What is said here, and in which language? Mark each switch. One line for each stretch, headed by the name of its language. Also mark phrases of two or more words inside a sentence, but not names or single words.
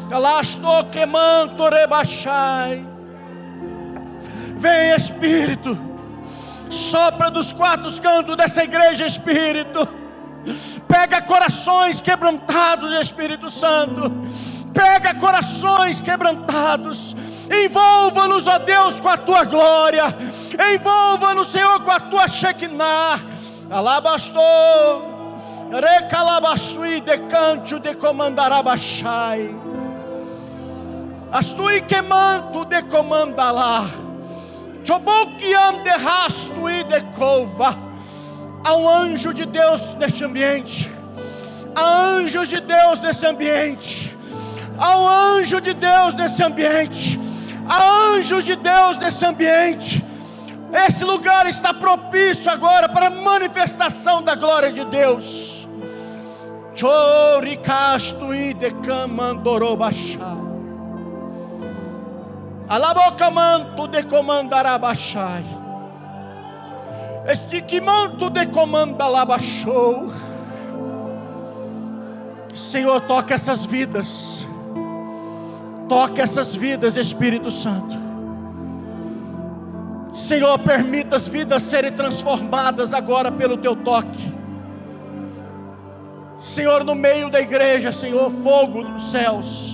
Portuguese: Vem, Espírito, sopra dos quatro cantos dessa igreja, Espírito. Pega corações quebrantados, Espírito Santo. Pega corações quebrantados. Envolva-nos, ó Deus, com a Tua glória. Envolva-nos, Senhor, com a Tua Shekinah. Alabastou, recalabastui decantio de comandarabachai. Astui quemanto de comandalá. Choboquiam de rastui de cova. Há um anjo de Deus neste ambiente. Há anjos de Deus nesse ambiente. Há um anjo de Deus nesse ambiente. Há anjos de Deus nesse ambiente. Esse lugar está propício agora para a manifestação da glória de Deus. Choricastui de camandorobachá. Alabocamanto de comandarabachai. Estiquimanto de comandalabachou. Senhor, toca essas vidas. Toca essas vidas, Espírito Santo. Senhor, permita as vidas serem transformadas agora pelo Teu toque. Senhor, no meio da igreja, Senhor, fogo dos céus.